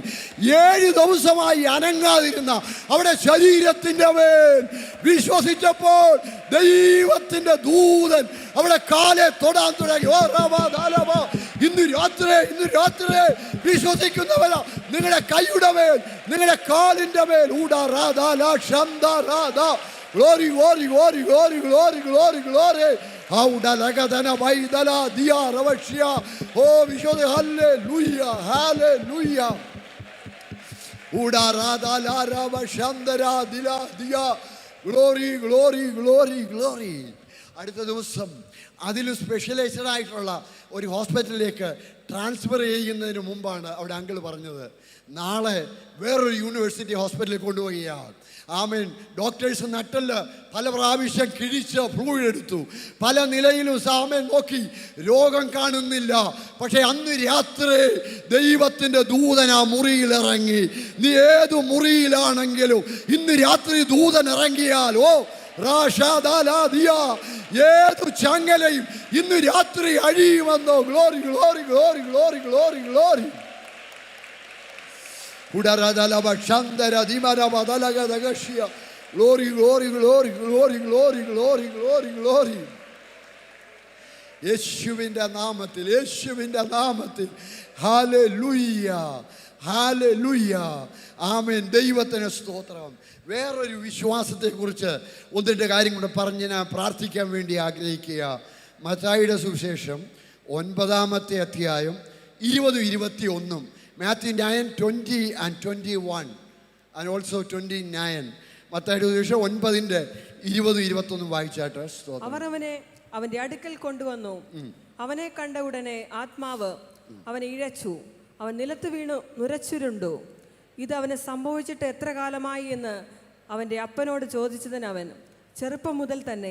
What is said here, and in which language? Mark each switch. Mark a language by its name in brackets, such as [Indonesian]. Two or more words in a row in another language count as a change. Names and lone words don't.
[Malayalam] 7 ദിവസമായി അനങ്ങാതിരുന്ന അവിടെ ശരീരത്തിൻ്റെ മേൽ വിശ്വസിച്ചപ്പോൾ ദൈവത്തിൻ്റെ ദൂതൻ അവിടെ കാലെ തൊടാൻ തുടങ്ങി. ഓ റബാ ദാലബ, ഇന്ന് രാത്രി വിശ്വസിക്കുന്നവരാ നിങ്ങളുടെ കൈയുടെ മേൽ, നിങ്ങളുടെ കാലിൻ്റെ മേൽ ഊടാ റാദാ ലാ ശംദാ റാദാ. [English] Glory, glory, glory, glory, glory, glory, glory. Hauda lagadana vaidala dia ravashya. Oh, vishode hallelujah, hallelujah. Uda rada la ravashandara dila dia. Glory, glory, glory, glory. [Malayalam] അടുത്ത ദിവസം അതിൽ സ്പെഷ്യലൈസ്ഡ് ആയിട്ടുള്ള ഒരു ഹോസ്പിറ്റലിലേക്ക് ട്രാൻസ്ഫർ ചെയ്യുന്നതിന് മുമ്പാണ് അവിടെ അങ്കിൾ പറഞ്ഞത്, നാളെ വേറൊരു [English] university hospital [Malayalam] കൊണ്ടുപോവുകയാണ്. ആമേൻ. ഡോക്ടേഴ്സ് നട്ടല് പല പ്രാവശ്യം കിഴിച്ച് ഫ്ലൂയിഡ് എടുത്തു, പല നിലയിലും ആമേൻ നോക്കി, രോഗം കാണുന്നില്ല. പക്ഷെ അന്ന് രാത്രി ദൈവത്തിൻ്റെ ദൂതൻ ആ മുറിയിൽ ഇറങ്ങി. നീ ഏതു മുറിയിലാണെങ്കിലും ഇന്ന് രാത്രി ദൂതൻ ഇറങ്ങിയാൽ, ഓ റാഷാദാലാദിയ, ഏതു ചങ്ങലയും ഇന്ന് രാത്രി അഴിയുമെന്നോ. [English] Glory, glory, glory, glory, glory, glory. Glory, glory, glory, glory, glory, glory, glory, glory. [Malayalam] യേശുവിൻ്റെ നാമത്തിൽ, യേശുവിൻ്റെ നാമത്തിൽ. ഹല്ലേലൂയ, ഹല്ലേലൂയ, ആമേൻ. ദൈവത്തിന് സ്തോത്രം. വേറൊരു വിശ്വാസത്തെക്കുറിച്ച് 1-2 കാര്യം കൂടെ പറഞ്ഞ് ഞാൻ പ്രാർത്ഥിക്കാൻ വേണ്ടി ആഗ്രഹിക്കുക. മത്തായിയുടെ സുവിശേഷം 9-ാമത്തെ അധ്യായം 20-21. [English] Matthew 9:20 and 21 and also 29. [Malayalam] മത്തായിയുടെ സുവിശേഷം 9:20-21 വായിച്ചാട്ടെ. അവർ അവനെ അവന്റെ അടുക്കൽ കൊണ്ടുവന്നു. അവനെ കണ്ട ഉടനെ ആത്മാവ് അവനെ ഇഴച്ചു. അവൻ നിലത്ത് വീണു നുരച്ചുരുണ്ടു. ഇത് അവന് സംഭവിച്ചിട്ട് എത്ര കാലമായി എന്ന് അവന്റെ അപ്പനോട് ചോദിച്ചതിന് അവൻ, ചെറുപ്പം മുതൽ തന്നെ.